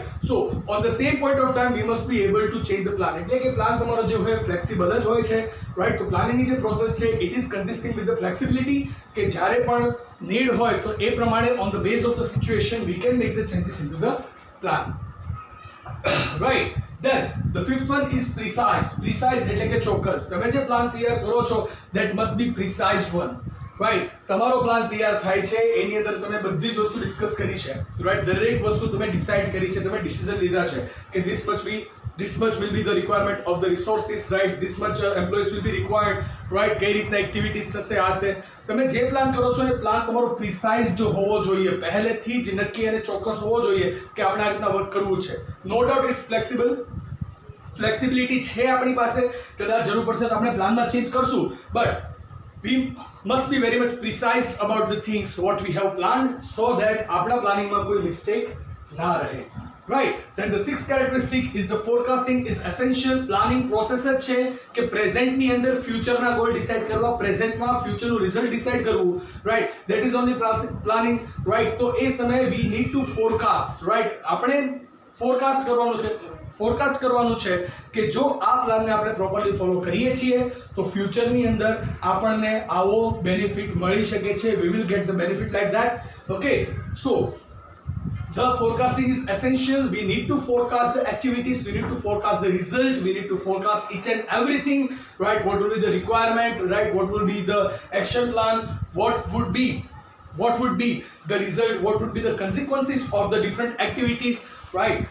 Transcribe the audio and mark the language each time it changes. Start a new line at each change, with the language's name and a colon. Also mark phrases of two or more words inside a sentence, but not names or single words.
English: So on the same point of time we must be able to change the plan.
Gujarati: એટલે કે પ્લાન તમારો જે હોય ફ્લેક્સિબલ જ હોય છે, રાઈટ. તો પ્લાનિંગની જે પ્રોસેસ છે
English: it is consisting with the flexibility,
Gujarati: કે જ્યારે પણ નીડ હોય તો એ પ્રમાણે
English: on the base of the situation we can make the changes in to the plan,
Gujarati: રાઈટ.
English: Then the fifth one is precise.
Gujarati: Precise એટલે કે ચોક્કસ. તમે જે પ્લાન તૈયાર કરો છો
English: that must be precise one, right?
Gujarati: તમારો પ્લાન તૈયાર થાય છે એની અંદર તમે બધી જ વસ્તુ ડિસ્કસ કરી છે, રાઈટ. દરેક વસ્તુ તમે ડિસાઇડ કરી છે, તમે ડિસિઝન લીધા છે કે
English: this must be this much will be the requirement of the resources, right? This much employees will be required, right?
Gujarati: કઈ રીતના એક્ટિવિટીઝ થશે આ તે તમે જે પ્લાન કરો છો એ પ્લાન તમારો પ્રિસાઇઝડ હોવો જોઈએ, પહેલેથી જ નક્કી અને ચોક્કસ હોવો જોઈએ કે આપણે આ રીતના વર્ક કરવું છે.
English: no doubt it's flexible,
Gujarati: ફ્લેક્સિબિલિટી છે આપણી પાસે, કદાચ જરૂર પડશે તો આપણે પ્લાનમાં ચેન્જ કરશું,
English: બટ we must be very much precise about the things what we have planned so that
Gujarati: આપણા પ્લાનિંગમાં કોઈ મિસ્ટેક ના રહે.
English: Right, then the sixth characteristic is the forecasting is essential. Planning process
Gujarati: જ છે કે પ્રેઝન્ટ ની અંદર ફ્યુચર ના ગોલ ડિસાઇડ કરવા, પ્રેઝન્ટ માં ફ્યુચર નું રિઝલ્ટ ડિસાઇડ કરવું,
English: right? That is only planning, right?
Gujarati: તો એ સમયે
English: we need to forecast, right?
Gujarati: આપણે ફોરકાસ્ટ કરવાનું છે કે જો આ પ્લાનને આપણે પ્રોપરલી ફોલો કરીએ છીએ તો ફ્યુચરની અંદર આપણને આવો બેનિફિટ મળી શકે છે.
English: we will get the benefit like that. Okay, so the forecasting is essential. We need to forecast the activities, we need to forecast the result, we need to forecast each and everything, right? What will be the requirement, right? What will be the action plan, what would be the result, what would be the consequences of the different activities, right?